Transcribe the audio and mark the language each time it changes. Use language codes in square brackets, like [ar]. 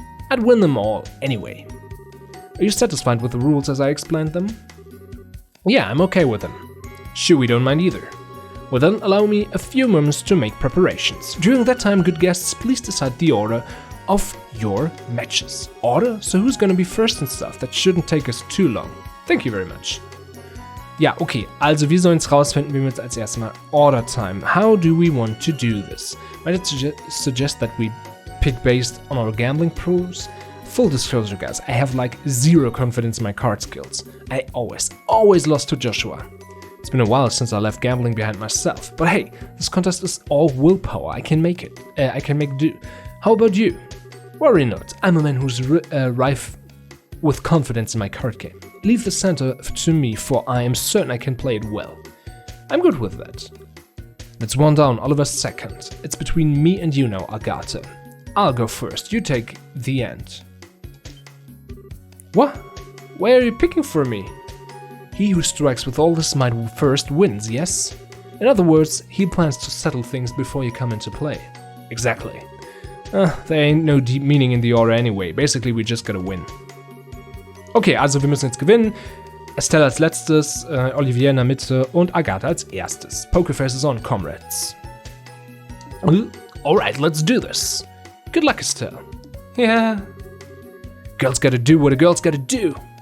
[en] I'd win them all anyway. Are you satisfied with the rules as I explained them? Yeah, I'm okay with them. Sure, we don't mind either. Well then, allow me a few moments to make preparations. During that time, good guests, please decide the order of your matches. Order? So who's gonna be first and stuff? That shouldn't take us too long. Thank you very much. [de] Ja, okay, also wir sollen es rausfinden, wie wir jetzt als erstes mal [en] Order Time. How do we want to do this? Might I suggest that we pick based on our gambling pools? Full disclosure, guys, I have like 0 confidence in my card skills. I always lost to Joshua. It's been a while since I left gambling behind myself, but hey, this contest is all willpower. I can make it. I can make do. How about you? Worry not. I'm a man who's rife with confidence in my card game. Leave the center to me, for I am certain I can play it well. I'm good with that. That's 1 down, Oliver's second. It's between me and you now, Agatha. I'll go first. You take the end. What? Why are you picking for me? He who strikes with all his might first wins, yes? In other words, he plans to settle things before you come into play. Exactly. There ain't no deep meaning in the order anyway. Basically, we just gotta win. [de] Okay, also wir müssen jetzt gewinnen. Estelle als letztes, Olivier in der Mitte und Agatha als erstes. [en] Poker face is on, comrades. Alright, let's do this. Good luck, Estelle. Yeah. Girls gotta do what a girl's gotta do.